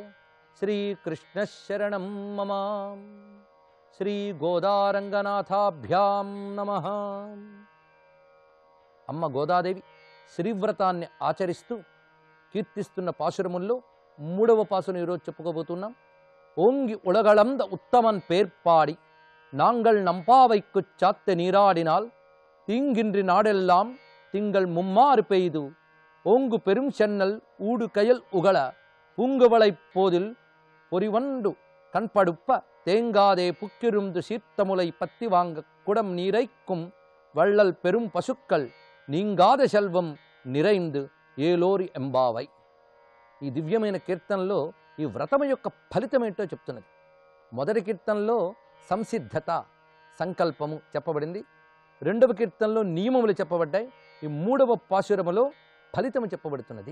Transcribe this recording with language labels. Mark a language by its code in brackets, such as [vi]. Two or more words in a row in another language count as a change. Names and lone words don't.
[te] శ్రీకృష్ణశరణం మమ. శ్రీ గోదారంగనాథాభ్యాం నమః. అమ్మ గోదాదేవి శ్రీవ్రతాన్ని ఆచరిస్తూ కీర్తిస్తున్న పాశురముల్లో 3వ పాసును ఈరోజు చెప్పుకోబోతున్నాం. [ta] ஓங்கி உலகளந்த உத்தமன் பேர்பாடி நாங்கள் நம்பாவைக்குச் சாற்றி நீராடினால் தீங்கின்றி நாடெல்லாம் திங்கள் மும்மாறு பெய்து ஓங்கு பெரும் சென்னல் ஊடு கயல் உகள பூங்குவளைப் போதில் பொறிவண்டு கண்படுப்ப தேங்காதே புக்கிருந்து சீர்த்தமுலை பத்தி வாங்க குடம் நீரைக்கும் வள்ளல் பெரும் பசுக்கள் நீங்காத செல்వం நிறைந்து ஏலோர் எம்பாவாய். [te] ఈ దివ్యమైన కీర్తనలో ఈ వ్రతము యొక్క ఫలితం ఏంటో చెప్తున్నది. మొదటి కీర్తనలో సంసిద్ధత సంకల్పము చెప్పబడింది. 2వ కీర్తనలో నియమములు చెప్పబడ్డాయి. ఈ 3వ పాశురములో ఫలితము చెప్పబడుతున్నది.